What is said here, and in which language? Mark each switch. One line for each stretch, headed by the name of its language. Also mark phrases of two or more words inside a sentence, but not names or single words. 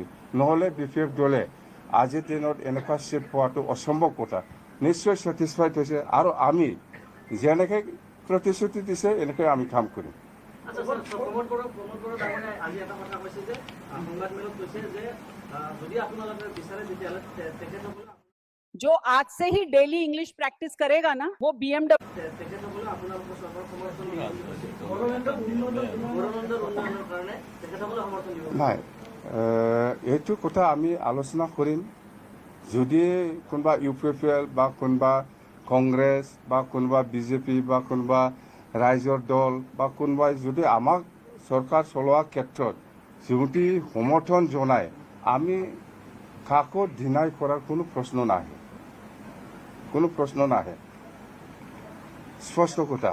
Assamese: নহ'লে BPF দলে আজিৰ দিনত এনেকুৱা চিট পোৱাটো অসম্ভৱ কথা। নিশ্চয় ছেটিছফাইড হৈছে আৰু আমি যেনেকৈ প্ৰতিশ্ৰুতি দিছে এনেকৈ আমি কাম কৰিম। প্ৰমোদ বড়ো ডাঙৰীয়াই আজি এটা কথা কৈছে যে সংবাদমেলত কৈছে যে যদি আপোনালোকে বিচাৰে তেতিয়াহ'লে তেখেতসকলে
Hindi: जो आज से ही डेली इंग्लिश प्रैक्टिस करेगा ना वो BMW
Assamese: তেখেতসকলে আপোনালোকৰ চৰকাৰৰ সমৰ্থন দিব বুলি কৈছে। গণতন্ত্ৰৰ উন্নয়নৰ কাৰণে তেখেতসকলে সমৰ্থন দিব। নাই এইটো কথা আমি আলোচনা কৰিম যদি কোনোবা UPPL বা কোনোবা কংগ্ৰেছ বা কোনোবা BJP বা কোনোবা ৰাইজৰ দল বা কোনোবাই যদি আমাক চৰকাৰ চলোৱাৰ ক্ষেত্ৰত যদি সমৰ্থন জনায় আমি কাকো ডিনাই কৰাৰ কোনো প্ৰশ্ন নাহে স্পষ্ট কথা।